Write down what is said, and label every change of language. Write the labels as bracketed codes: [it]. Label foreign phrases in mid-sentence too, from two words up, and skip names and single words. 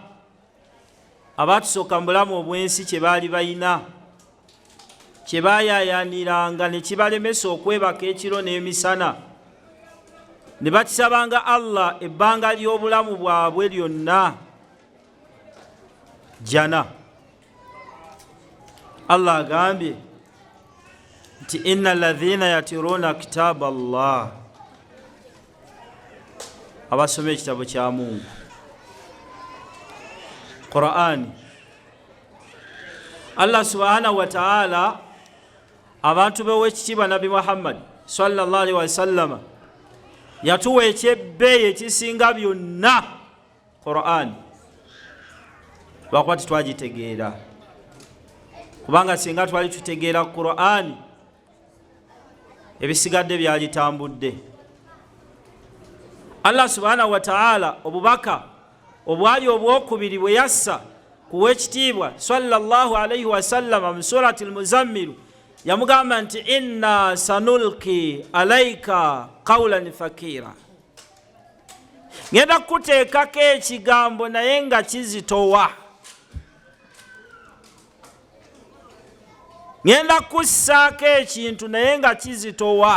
[lg] Abatusooka mu bulamu obwensi kye baali bayina, kye baayaayaaniranga ne kibalemesa okwebaka ekiro n'emisana, ne bakisabanga Allah ebbanga ly'obulamu bwabwe lyonna jana. [ar] Allah agambye إن الذين يتلون كتاب الله, abasoma ekitabo kya Mungu Qur'ani. الله سبحانه وتعالى [lg] abantu b'owekitiibwa Nabi Muhammad [ar] صلى الله عليه وسلم [lg] yatuwa ekyebbeeyi ekisinga byonna Qur'ani, lwakuba titwagitegeera. Kubanga singa twali tutegeera Qur'ani, ebisigadde byalitambudde. [ar] الله سبحانه وتعالى [lg] obubaka obwali obwokubiri bwe yassa kuwekitiibwa [ar] صلى الله عليه وسلم [lg] mu [ar] سورة المزمل, [lg] yamugamba nti [ar] إنا سنلقي عليك قولا ثقيلا, [lg] ngenda kuteekako ekigambo naye nga kizitowa, ngenda kussaako ekintu naye nga kizitowa.